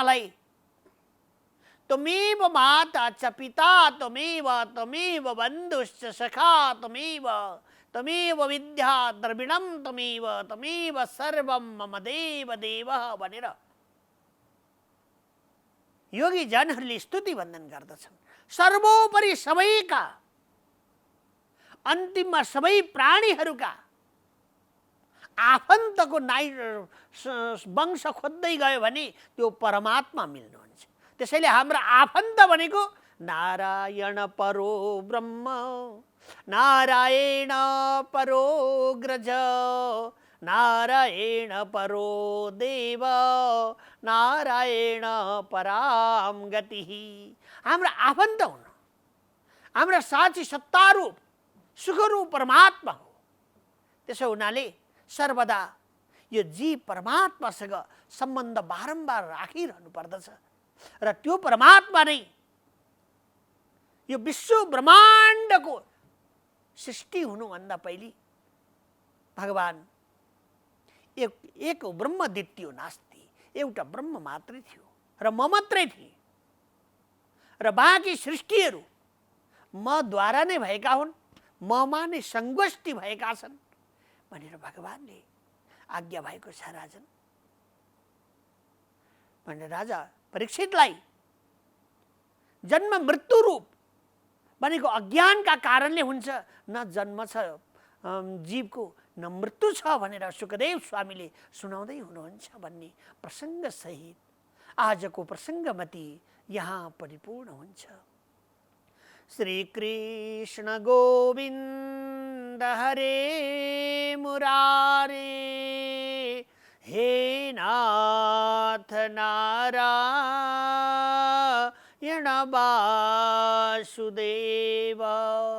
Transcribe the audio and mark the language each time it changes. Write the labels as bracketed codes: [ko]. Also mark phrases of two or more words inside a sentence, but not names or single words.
[ne] यसैले मलाई [sa] त्वमेव माता च पिता त्वमेव बन्धुश्च सखा त्वमेव विद्या द्रविणं त्वमेव सर्वं मम देव देवः [ne] भनेर योगी जनहरूले स्तुति वन्दन गर्दछन्। सर्वोपरि सबैका अन्तिममा सबै प्राणीहरूका आफन्तको वंश खोज्दै गयो भने त्यो परमात्मा मिल्नुहुन्छ। त्यसैले हाम्रो आफन्त भनेको [sa] नारायण परो ब्रह्म, नारायण परो ग्रज, नारायण परो देव, नारायण पराम गति। [ne] हाम्रो आफन्त हुन्, हाम्रो साँची सत्तारूप सुखरूप परमात्मा हो। त्यसो हुनाले सर्वदा यो जीव परमात्मासँग सम्बन्ध बारम्बार राखिरहनु पर्दछ र त्यो परमात्मा नै यो विश्व ब्रह्माण्डको सृष्टि हुनुभन्दा पहिले भगवान [sa] एक ब्रह्म द्वितीयो नास्ति, [ne] एउटा ब्रह्म मात्रै थियो र म मात्रै थिएँ र बाँकी सृष्टिहरू मद्वारा नै भएका हुन्, ममा नै सङ्गोष्ठी भएका छन् भनेर भगवानले आज्ञा भएको छ राजन। भनेर राजा परीक्षितलाई जन्म मृत्यु रूप भनेको अज्ञानका कारणले हुन्छ, न जन्म छ जीवको न मृत्यु छ भनेर सुखदेव स्वामीले सुनाउँदै हुनुहुन्छ भन्ने प्रसङ्ग सहित आजको प्रसङ्गमती यहाँ परिपूर्ण हुन्छ। [sa] श्री कृष्ण गोविन्द हरे मुरारे, हे नाथ नारायण वासुदेव।